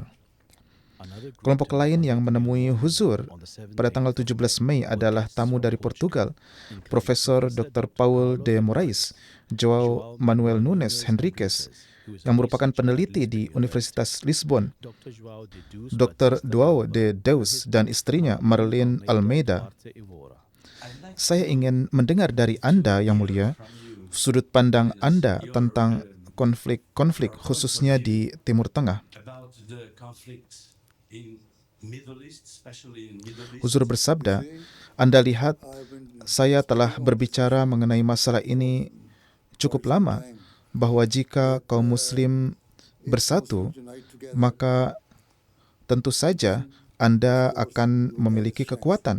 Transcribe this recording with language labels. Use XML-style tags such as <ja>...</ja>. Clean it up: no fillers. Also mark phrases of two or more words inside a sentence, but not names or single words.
<id>Kelompok lain yang menemui Huzur pada tanggal 17 Mei adalah tamu dari Portugal, Profesor Dr. Paul de Moraes, João Manuel Nunes Henriques, yang merupakan peneliti di Universitas Lisbon, Dr. João de Deus dan istrinya Marlene Almeida. Saya ingin mendengar dari Anda, Yang Mulia, sudut pandang Anda tentang konflik-konflik khususnya di Timur Tengah. Huzur bersabda, Anda lihat, saya telah berbicara mengenai masalah ini cukup lama, bahwa jika kaum muslim bersatu, maka tentu saja Anda akan memiliki kekuatan.</id>